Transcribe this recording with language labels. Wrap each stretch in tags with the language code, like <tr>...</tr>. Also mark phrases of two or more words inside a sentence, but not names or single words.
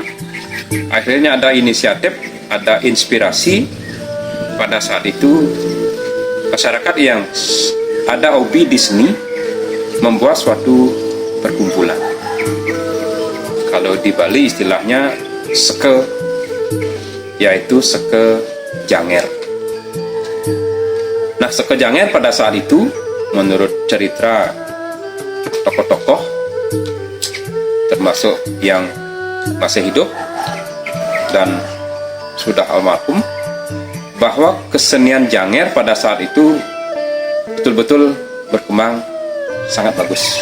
<id>Akhirnya ada inisiatif, ada inspirasi. Pada saat itu masyarakat yang ada hobi di seni membuat suatu perkumpulan. Kalau di Bali istilahnya seke, yaitu seke janger. Nah, seke janger pada saat itu menurut cerita tokoh-tokoh termasuk yang masih hidup dan sudah almarhum, bahwa kesenian janger pada saat itu betul-betul berkembang sangat bagus.</id>